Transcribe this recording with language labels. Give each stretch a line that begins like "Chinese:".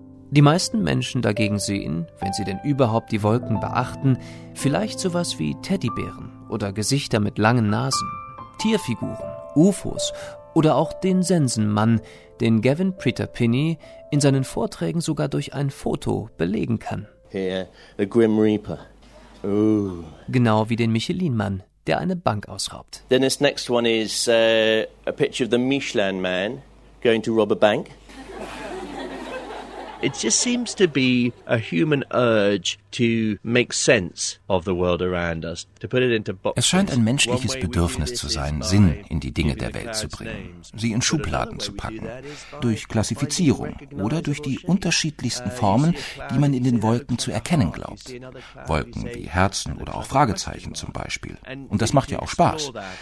German: Die meisten Menschen dagegen sehen, wenn sie denn überhaupt die Wolken beachten, vielleicht sowas wie Teddybären oder Gesichter mit langen Nasen, Tierfiguren, UFOs oder auch den Sensenmann, den Gavin Pritapinny in seinen Vorträgen sogar durch ein Foto belegen kann.
English: Here, the Grim Reaper. Ooh.
German: Genau wie den Michelin-Mann, der eine Bank ausraubt.
English: Then this next one is a picture of the Michelin man going to rob a bank. It just seems to be a human urge to make sense of the world around us, to put it into boxes.
German: Es scheint ein menschliches Bedürfnis zu sein, Sinn in die Dinge der Welt zu bringen, sie in Schubladen zu packen, durch Klassifizierung oder durch die unterschiedlichsten Formen, die man in den Wolken zu erkennen glaubt. Wolken wie Herzen oder auch Fragezeichen zum Beispiel. Und das macht ja auch Spaß.